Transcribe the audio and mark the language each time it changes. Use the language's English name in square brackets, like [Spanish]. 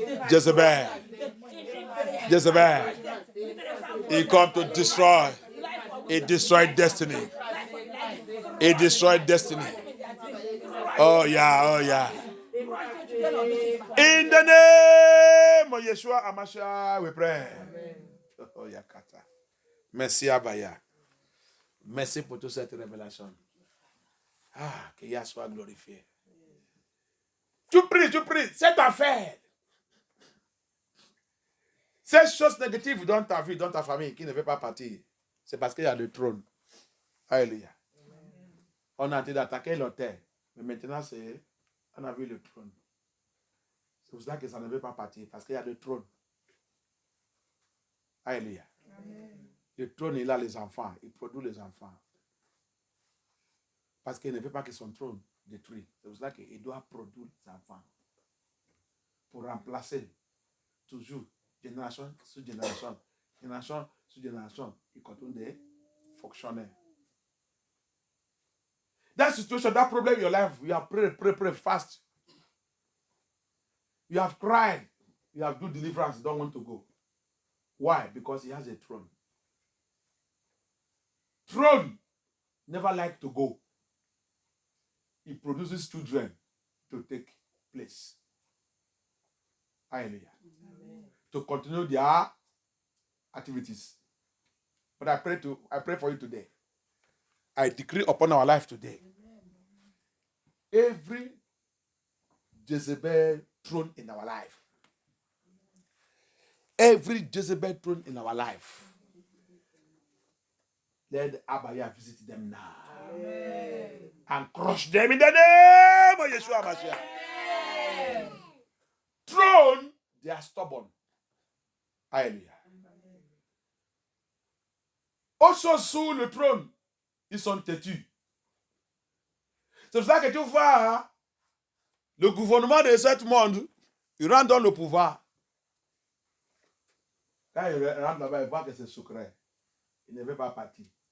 [English] Jezebel. Jezebel. He come to destroy. He destroyed destiny. He destroyed destiny. Oh yeah, oh yeah. In the name of Yeshua HaMashiach, we pray. [French] Oh Yakata. Merci Abaya. Merci pour toute cette révélation. Ah, que Yahweh soit glorifié. Tu pries. Cette affaire. Ces choses négatives dans ta vie, dans ta famille, qui ne veut pas partir, c'est parce qu'il y a le trône. Alléluia. On a été d'attaquer l'autel. Mais maintenant, on a vu le trône. C'est pour ça que ça ne veut pas partir, parce qu'il y a le trône. Alléluia. Le trône, il a les enfants. Il produit les enfants. Parce qu'il ne veut pas que son trône détruise. C'est pour ça qu'il doit produire les enfants. Pour remplacer toujours, génération sur génération, génération sur génération, il continue de fonctionner. [English] That situation, that problem in your life, you have pray fast. You have cried. You have do deliverance, don't want to go. Why? Because he has a throne. Throne never like to go. He produces children to take place. Hallelujah. Amen. To continue their activities. But I pray for you today. I decree upon our life today. Every Jezebel throne in our life. Every Jezebel throne in our life. Let Abaya visit them now. Amen. And crush them in the name of Yeshua Mashiach. Throne, they are stubborn. Alléluia. [French] Also sous le trône, ils sont têtus. C'est pour ça que tu vois le gouvernement de ce monde, il rentre dans le pouvoir. Quand il rentre là-bas, il voit que c'est secret. Il ne veut pas partir.